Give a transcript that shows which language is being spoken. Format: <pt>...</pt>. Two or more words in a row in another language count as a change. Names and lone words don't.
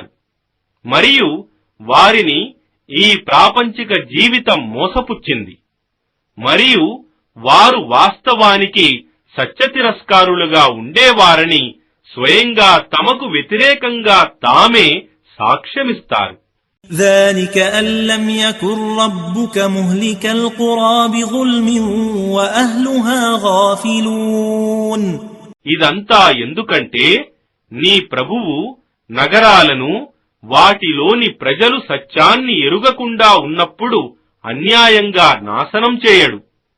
<te>మరియు వారిని ఈ ప్రాపంచిక జీవితం మోసపుచ్చింది మరియు వారు వాస్తవానికి సత్యతిరస్కారులుగా ఉండేవారని స్వయంగా తమకు వ్యతిరేకంగా తామే సాక్ష్యమిస్తారు.</te> <ar>ذلك أن لم يكن ربك مهلك القرى بظلم وأهلها غافلون.</ar> <te>ఇదంతా ఎందుకంటే నీ ప్రభువు నగరాలను వాటిలోని ప్రజలు సత్యాన్ని ఎరుగకుండా ఉన్నప్పుడు అన్యాయంగా నాశనం చేయడు.</te>